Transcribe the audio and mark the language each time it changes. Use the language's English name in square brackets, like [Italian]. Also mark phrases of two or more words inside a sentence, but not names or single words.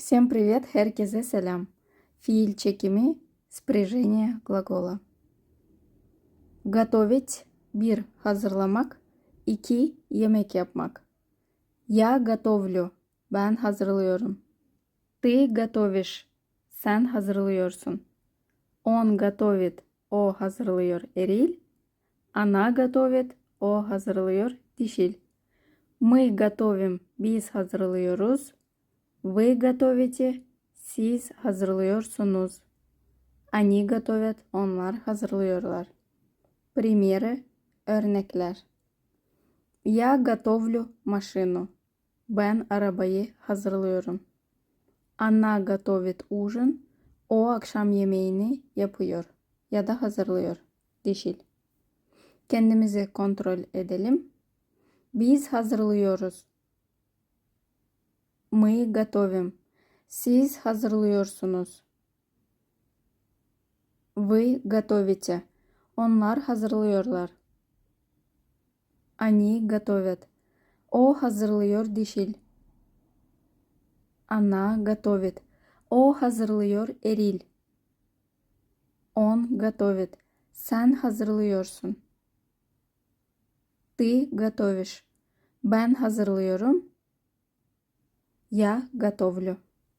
[Russian] Всем привет, [Turkish] herkese selam. Fiil çekimi, sprijiniye gлагола. [Russian] Готовить, [Turkish] bir hazırlamak, iki yemek yapmak. [Russian] Я готовлю, [Turkish] ben hazırlıyorum. [Russian] Ты готовишь, [Turkish] sen hazırlıyorsun. [Russian] Он готовит, [Turkish] o hazırlıyor eril. [Russian] Она готовит, [Turkish] o hazırlıyor dişil. [Russian] Мы готовим, [Turkish] biz hazırlıyoruz. [Russian] Вы готовите, [Turkish] siz hazırlıyorsunuz. [Russian] Они готовят, [Turkish] onlar hazırlıyorlar. [Russian] Примеры, örnekler. Я готовлю машину. [Turkish] Ben arabayı hazırlıyorum. Она готовит ужин. O akşam yemeğini yapıyor ya da hazırlıyor. Dişil. Kendimizi kontrol edelim. Biz hazırlıyoruz. [Russian] Мы готовим. [Turkish] Siz hazırlıyorsunuz. [Russian] Вы готовите. [Turkish] Onlar hazırlıyorlar. [Russian] Они готовят. [Turkish] O hazırlıyor dişil. [Russian] Она готовит. [Turkish] O hazırlıyor eril. [Russian] Он готовит. [Turkish] Sen hazırlıyorsun. [Russian] Ты готовишь. [Turkish] Ben hazırlıyorum. [Russian] Я готовлю.